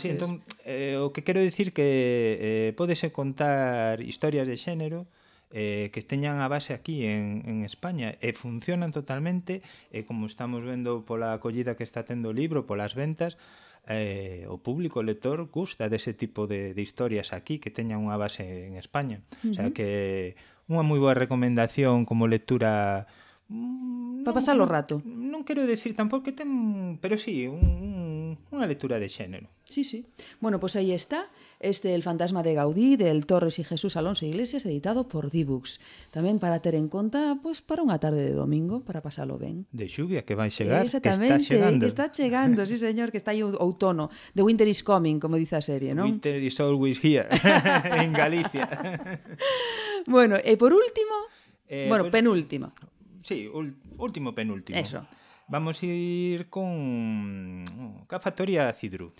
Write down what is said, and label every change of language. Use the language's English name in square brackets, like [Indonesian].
[Galician] Sí, entón, o que quero dicir que podese contar historias de xénero que teñan a base aquí en España e funcionan totalmente, como estamos vendo pola acollida que está tendo o libro, polas ventas, o público, o lector, gusta dese tipo de historias aquí que teñan unha base en España. O sea que unha moi boa recomendación como lectura para pasar o rato. Non quero decir tampouco que ten, pero si, sí, unha lectura de xénero. Sí, sí. Bueno, pois aí está. Este El fantasma de Gaudí, de El Torres y Jesús Alonso Iglesias, editado por Dibux. Tamén para ter en conta, pues, para unha tarde de domingo, para pasalo ben. De xuvia, que vai chegar, que está chegando. Exactamente, que está chegando, sí señor, que está aí outono. [English] The winter is coming, [Galician] como dice a serie, ¿no? [English] Winter is always here, en Galicia. [Galician] Bueno, e por último, penúltimo. Sí, último penúltimo. Eso. Vamos ir con a Factoría Cidru.